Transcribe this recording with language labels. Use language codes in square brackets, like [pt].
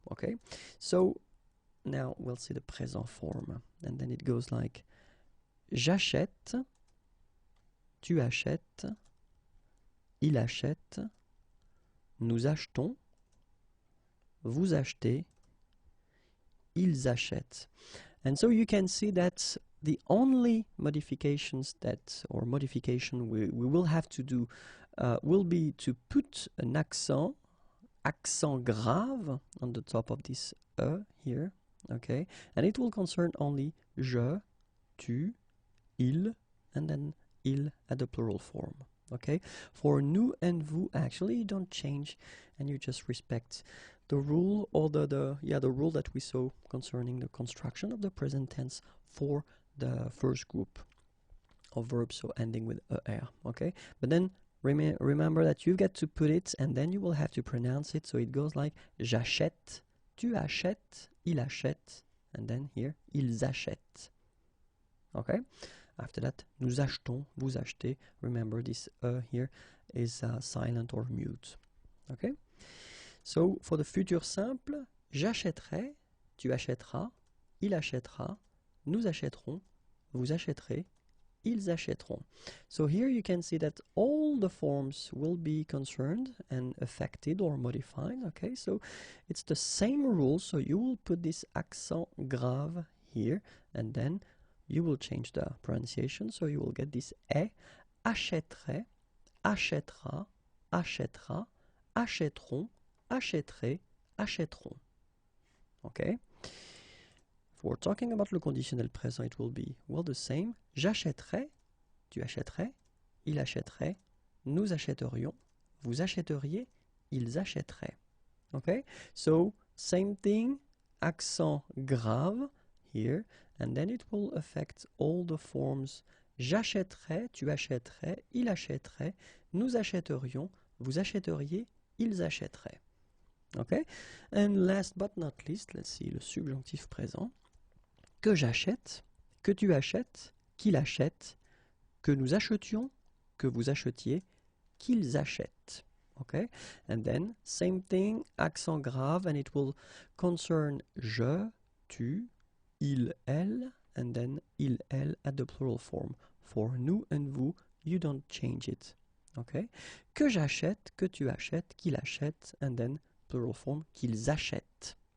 [en] Okay, so now we'll see the présent form, and then it goes like [fr] j'achète, tu achètes, il achète, nous achetons, vous achetez, ils achètent. [en] And so you can see that the only modifications that, or modification we will have to do will be to put an accent grave on the top of this here, okay? And it will concern only je, tu, il, and then il at the plural form, okay? For nous and vous, actually, you don't change, and you just respect the rule, or the rule that we saw concerning the construction of the present tense for the first group of verbs, so ending with er, okay? But then remember that you've got to put it, and then you will have to pronounce it, so it goes like [fr] j'achète, tu achètes, il achète, [en] and then here, [fr] ils achètent, [en] okay? After that, [fr] nous achetons, vous achetez. [en] Remember this here is silent or mute, okay? So for the [fr] futur simple, j'achèterai, tu achèteras, il achètera, nous achèterons, vous achèterez, ils achèteront. [en] So here you can see that all the forms will be concerned and affected or modified, okay? So it's the same rule, so you will put this accent grave here, and then you will change the pronunciation, so you will get this est, [fr] achèterait, achètera, achètera, achèteront, achèterait, achèteront. [en] Okay? If we're talking about le conditionnel présent, it will be, well, the same. [fr] J'achèterais, tu achèterais, il achèterait, nous achèterions, vous achèteriez, ils achèteraient. [en] Okay? So, same thing, accent grave here, and then it will affect all the forms. [fr] J'achèterais, tu achèterais, il achèterait, nous achèterions, vous achèteriez, ils achèteraient. Okay? [en] And last but not least, let's see, le subjonctif présent. [fr] Que j'achète, que tu achètes, qu'il achète, que nous achetions, que vous achetiez, qu'ils achètent. [en] Okay? And then, same thing, accent grave, and it will concern je, tu, il, elle, and then il, elle at the plural form. For nous and vous, you don't change it. Okay? [fr] Que j'achète, que tu achètes, qu'il achète, [en] and then plural form, [fr] qu'ils achètent.